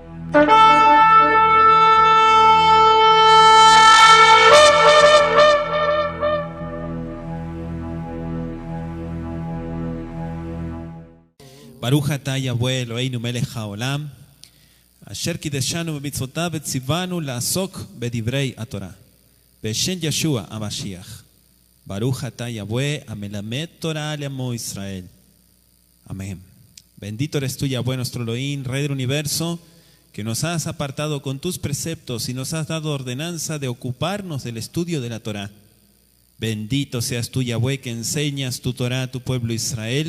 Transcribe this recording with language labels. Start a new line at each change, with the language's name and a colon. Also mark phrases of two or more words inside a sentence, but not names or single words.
Hebrew: ברוך אתה יהוה אלוהינו מלך העולם, אשר קדשנו במצוותיו וציוונו לעסוק בדברי התורה, בשם ישוע המשיח. ברוך אתה יהוה המלמד תורה לעמו ישראל.
Spanish: Amén. Bendito eres tú, Yahweh, nuestro Elohim, Rey del universo, que nos has apartado con tus preceptos y nos has dado ordenanza de ocuparnos del estudio de la Torah. Bendito seas tú, Yahweh, que enseñas tu Torah a tu pueblo Israel.